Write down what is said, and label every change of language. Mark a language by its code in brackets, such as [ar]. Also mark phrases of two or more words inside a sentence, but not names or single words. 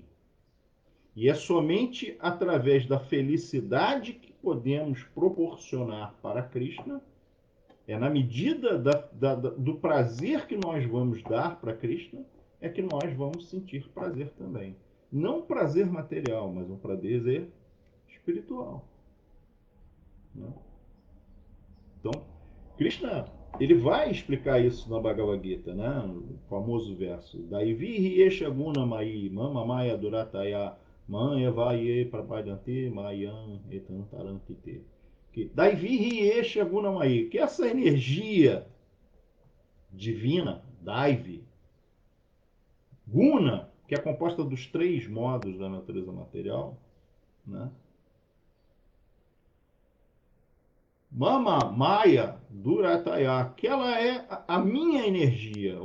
[pt] E é somente através da felicidade que podemos proporcionar para Krishna, é na medida do prazer que nós vamos dar para Krishna, é que nós vamos sentir prazer também. Não prazer material, mas um prazer espiritual. Né? Então, Krishna, ele vai explicar isso na Bhagavad Gita, né? O famoso verso. [sa] दैवी एषा गुणमयी मम माया दुरत्यया मामेव ये प्रपद्यन्ते मायामेतां तरन्ति ते. दैवी एषा गुणमयी, [pt] que essa energia divina, [sa] दैवी गुण, [pt] que é composta dos três modos da natureza material, né? [sa] मम माया दुरत्यया, [pt] que ela é a minha energia.